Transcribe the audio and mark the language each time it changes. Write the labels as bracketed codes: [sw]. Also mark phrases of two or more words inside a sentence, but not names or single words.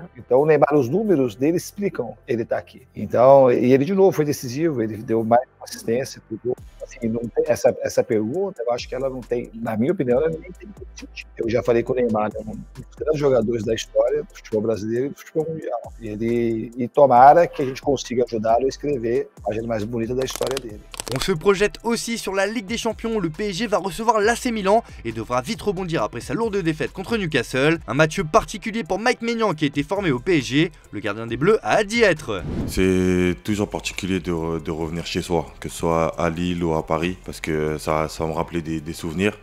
[pt] Então o Neymar, os números dele explicam ele tá aqui. Então, e ele de novo foi decisivo, ele deu mais assistência pro gol. Assim, não tem essa pergunta, eu acho que ela não tem, na minha opinião, ela nem tem sentido. Eu já falei que o Neymar é um dos grandes jogadores da história do futebol brasileiro e do futebol mundial. E tomara que a gente consiga ajudá-lo a escrever a página mais bonita da história dele. [fr] On se projette aussi sur la Ligue des Champions, le PSG va recevoir l'AC Milan et devra vite rebondir après sa lourde défaite contre Newcastle. Un match particulier pour Mike Maignan qui a été formé au PSG, le gardien des Bleus a hâte d'y être. C'est toujours particulier de revenir chez soi, que ce soit à Lille ou à Paris, parce que ça va me rappeler des souvenirs.